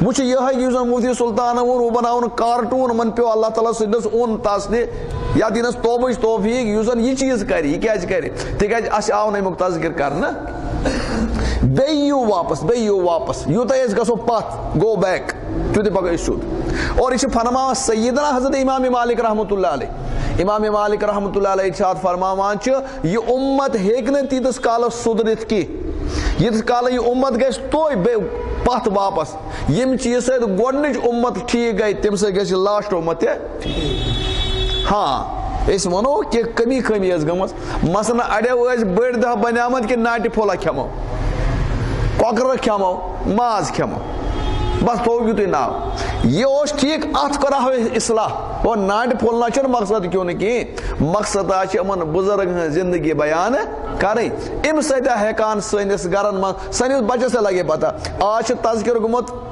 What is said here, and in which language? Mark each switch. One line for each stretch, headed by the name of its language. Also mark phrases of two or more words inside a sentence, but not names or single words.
Kashmiri: وۄنۍ چھُ یِہے یُس زن مفتی سلطانن ووٚن وۄنۍ بناوُن کارٹوٗن یِمن پیٚو اللہ تعالیٰ سٕنٛدِس اوٚن تس نہِ یا دِنس توبٕچ توفیٖق یُس زن یہِ چیٖز کرِ یہِ کیازِ کرِ تِکیازِ اسہِ آو نہٕ امیُک تذکر کرنہٕ بیٚیہِ یِیِو واپس یوٗتاہ أسۍ گژھو پتھ گو بیک تیوٗتاہ پکو أسۍ سیوٚد اور یہِ چھُ فرماوان سیدنا حضرت امام مالک
Arabic: رحمتہ اللہ علیہ
Kashmiri: امام مالک
Arabic: رحمتہ اللہ علیہ
Kashmiri: ارشاد فرماوان چھُ یہِ اُمت ہیٚکہِ نہٕ تیٖتِس کالس سُدرِتھ کینٛہہ ییٖتِس کالس یہِ اُمت گژھِ توتہِ بیٚیہِ پتھ واپس ییٚمہِ چیٖز سۭتۍ گۄڈٕنِچ اُمت ٹھیٖک گٔے تمہِ سۭتۍ گژھِ لاسٹ اُمت تہِ ہاں أسۍ ونو کینٛہہ کمی ٲس گٔمٕژ مثلاً اڑیو ٲسۍ بٔڑۍ دۄہ بنیمٕتۍ کہِ ناٹہِ پھولا کھٮ۪مو کۄکرٕ کھٮ۪مو ماز کھٮ۪مو بس تھوٚو یِتُے ناو یہِ اوس ٹھیٖک اتھ کراہو أسۍ اصلاح اور ناٹہِ پھولنا چھُنہٕ مقصد کیوں نہٕ کِہیٖنۍ مقصد چھِ یِمن بُزرگن ہٕنٛز زندگی بیان کرٕنۍ امہِ سۭتۍ ہٮ۪کان سٲنِس گرن منٛز سٲنِس بچس تہِ لگہِ پتہ آز چھُ تذکر گوٚمُت